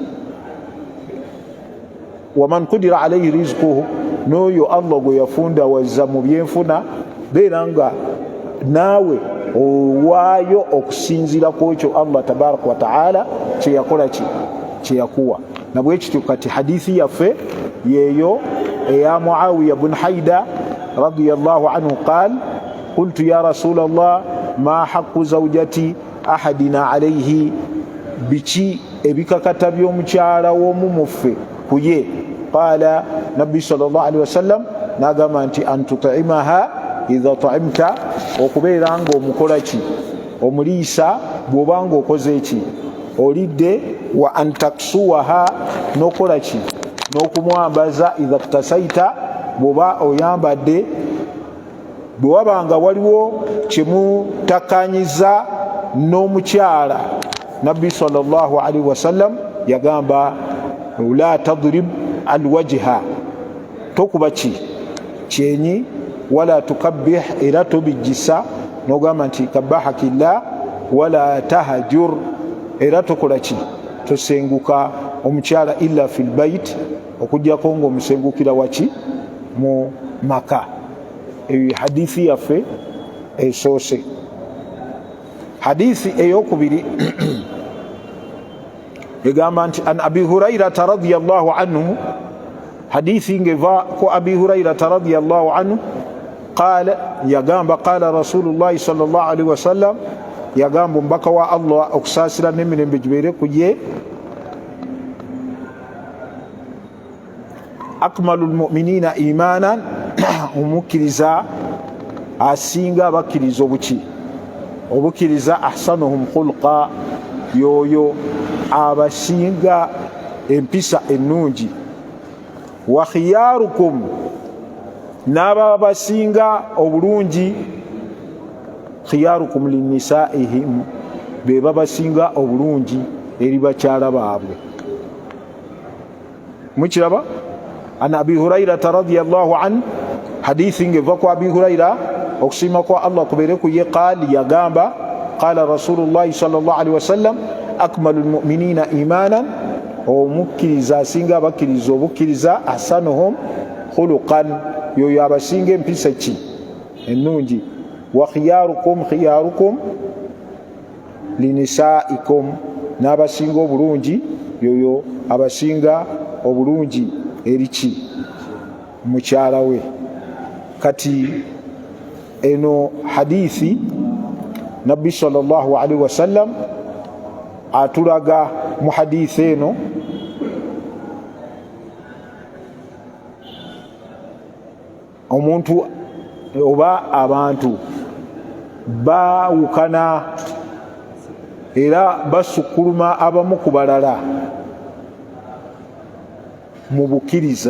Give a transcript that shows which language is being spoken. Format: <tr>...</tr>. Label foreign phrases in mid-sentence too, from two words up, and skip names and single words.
<ar>ومن قدر عليه رزقه,</ar> <lg>n'oyo Allah gwe yafunda wazza mu byenfuna, beera nga naawe owaayo okusinzira ku ekyo</lg> <ar>الله تبارك وتعالى</ar> <lg>kye yakola ki kye yakuwa. Na bwe kityo kati hadithi yaffe yeeyo eya Muawiya bun Haida</lg> <ar>رضي الله عنه قال قلت يا رسول الله ما حق زوجة أحدنا عليه,</ar> <lg>biki ebikakata by'omukyala w'omumuffe ku ye? Qaala, nabbi</lg> <ar>صلى الله عليه وسلم</ar> <lg>n'agamba nti</lg> <ar>أن تطعمها إذا طعمت,</ar> <lg>okubeera nga omukola ki omuliisa bw'oba nga okoze ki olidde,</lg> <ar>وأن تكسوها,</ar> <lg>n'okola ki n'okumwambaza</lg> <ar>إذا اكتسيت,</ar> <lg>bw'oba oyambadde. Bwe wabanga waliwo kyemutakanyiza n'omukyala, nabbi</lg> <ar>صلى الله عليه وسلم</ar> <lg>yagamba</lg> <ar>لا تضرب الوجه,</ar> <lg>tokuba ki kyenyi,</lg> <ar>ولا تقبح,</ar> <lg>era tobijjisa n'ogamba nti kabbahakillah,</lg> <ar>ولا تهجر,</ar> <lg>era tokola ki tosenguka omukyala</lg> <ar>إلا في البيت,</ar> <lg>okujjako ng'omusengukira waki mu maka. Hadithi yaffe esoose. Hadithi eyokubiri egamba nti</lg> <ar>عن أبي هريرة رضي الله عنه,</ar> <lg>hadithi ngeva ko</lg> <ar>أبي هريرة رضي الله عنه قال, yagamba قال رسول الله صلى الله عليه وسلم,</ar> <lg>yagamba mbaka wa Allah okusaasira n'emirembe gibeere ku ye,</lg> <ar>أكمل المؤمنين إيمانا,</ar> <lg>omukkiriza asinga abakkiriza obukkiriza,</lg> <ar>أحسنهم خلقا,</ar> <lg>yoyo abasinga empisa ennungi.</lg> <ar>وخياركم</ar> <lg>n'ababa basinga obulungi</lg> <ar>خياركم لنسائهم</ar> <lg>beba basinga obulungi eri bakyala baabwe. Mukiraba?</lg> <ar>عن أبي هريرة رضي الله عن,</ar> <lg>hadithi ngeva kwa Abi Huraira okusiima kwa Allah kubeere ku ye,</lg> <ar>qaali yagamba قال رسول الله صلى الله عليه وسلم أكمل المؤمنين إيمانا,</ar> <lg>omukkiriza asinga abakkiriza obukkiriza</lg> <ar>أحسنهم خلقا,</ar> <lg>yoyo abasinga empisa ki ennungi.</lg> <ar>وخياركم لنسائكم,</ar> <lg>n'abasinga obulungi yoyo abasinga obulungi eriki mukyala we. Kati eno hadithi Nabbi sallallahu alaihi wasallam atulaga mu hadithi eno omuntu oba abantu bawukana era basukuluma abamu ku balala mu bukkiriza.</lg>